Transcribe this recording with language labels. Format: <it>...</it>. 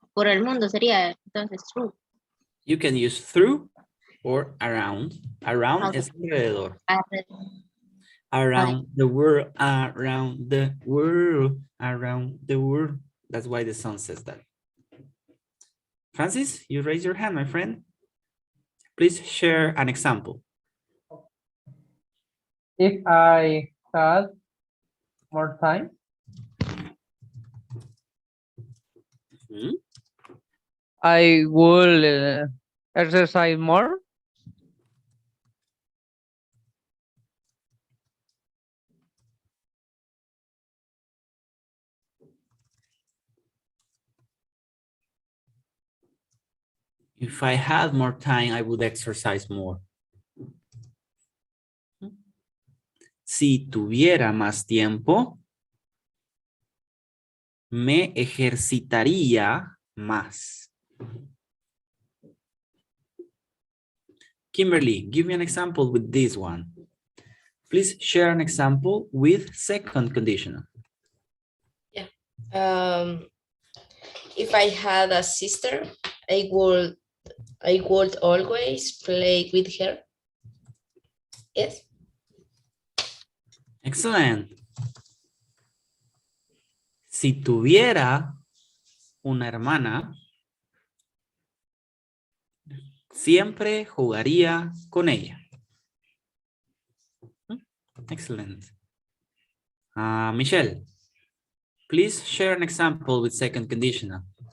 <es>Por el mundo sería entonces true.</es> <en>You can use through or around. Around Okay.</en> <es>es alrededor. Alrededor.</es> <en>Around the world, around the world, around the world. That's why the song says that. Francis, you raise your hand, my friend. Please share an example. If I had more time, I will exercise more. If I had more time, I would exercise more.</en> <es>Si tuviera más tiempo, me ejercitaría más.</es> <en>Kimberly, give me an example with this one. Please share an example with second conditional. Yeah. If I had a sister, I would always play with her. Yes. Excellent.</en> <es>Si tuviera una hermana, siempre jugaría con ella.</es> <en>Excellent. Michelle, please share an example with second conditional.</en>